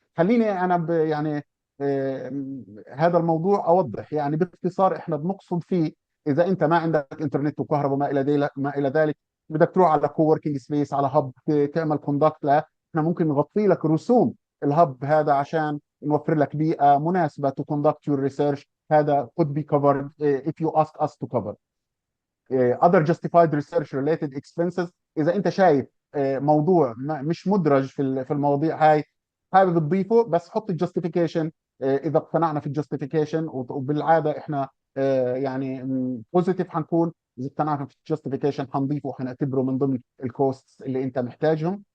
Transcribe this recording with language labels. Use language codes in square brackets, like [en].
[ar] خليني انا يعني هذا الموضوع اوضح يعني باختصار. احنا بنقصد فيه اذا انت ما عندك انترنت وكهرباء ما الى ذلك، بدك تروح على كووركينج سبيس، على هب، تعمل كوندكت له، احنا ممكن نغطي لك رسوم الهب هذا عشان نوفر لك بيئه مناسبه to conduct your research. [en] هذا could be covered if you ask us to cover. [ar] other justified research related expenses، اذا انت شايف موضوع مش مدرج في المواضيع هاي حابب تضيفه، بس حط الجاستيفيكيشن اذا اقتنعنا في الجاستيفيكيشن. وبالعاده احنا يعني بوزيتيف حنكون، اذا اقتنعنا في الجاستيفيكيشن حنضيفه وحنعتبره من ضمن الكوست اللي انت محتاجهم.